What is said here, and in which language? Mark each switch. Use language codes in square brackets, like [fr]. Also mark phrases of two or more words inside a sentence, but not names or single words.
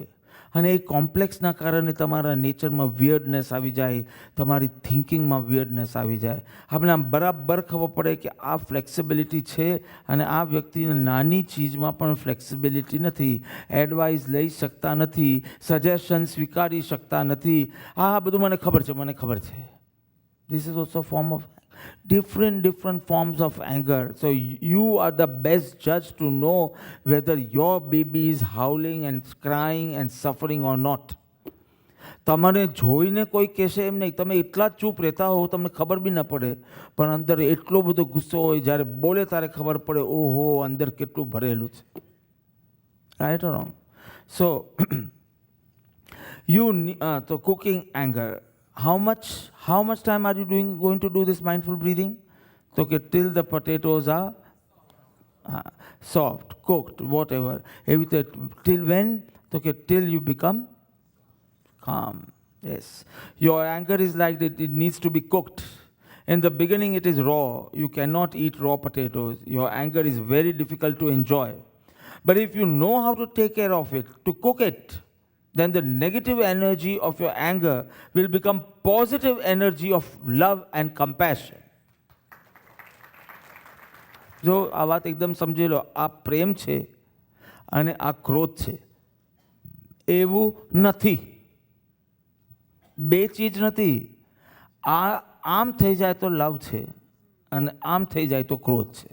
[gu] અને એ કોમ્પ્લેક્સના કારણે તમારા નેચરમાં વિયર્ડનેસ આવી જાય, તમારી થિંકિંગમાં વિયર્ડનેસ આવી જાય. આપણે આમ બરાબર ખબર પડે કે આ ફ્લેક્સિબિલિટી છે અને આ વ્યક્તિને નાની ચીજમાં પણ ફ્લેક્સિબિલિટી નથી, એડવાઇસ લઈ શકતા નથી, સજેશન સ્વીકારી શકતા નથી. આ બધું મને ખબર છે. [en] This is also a form of different forms of anger. So you are the best judge to know whether your baby is howling and crying and suffering or not. [gu] તમારે જોઈને કોઈ કહેશે એમ નહીં, તમે એટલા જ ચૂપ રહેતા હો, તમને ખબર બી ન પડે, પણ અંદર એટલો બધો ગુસ્સો હોય, જ્યારે બોલે ત્યારે ખબર પડે ઓહો અંદર કેટલું ભરેલું છે. [en] Right or wrong? So તો cooking anger. How much time are you going to do this mindful breathing? So till the potatoes are soft, cooked, whatever. Till when? So till you become calm. Yes. Your anger is like that, it needs to be cooked. In the beginning it is raw. You cannot eat raw potatoes. Your anger is very difficult to enjoy. But if you know how to take care of it, to cook it, then the negative energy of your anger will become positive energy of love and compassion. [gu] જો આ વાત એકદમ સમજી લો, આ પ્રેમ છે અને આ ક્રોધ છે, એવું નથી. બે ચીજ નથી. આમ થઈ જાય તો લવ છે અને આમ થઈ જાય તો ક્રોધ છે.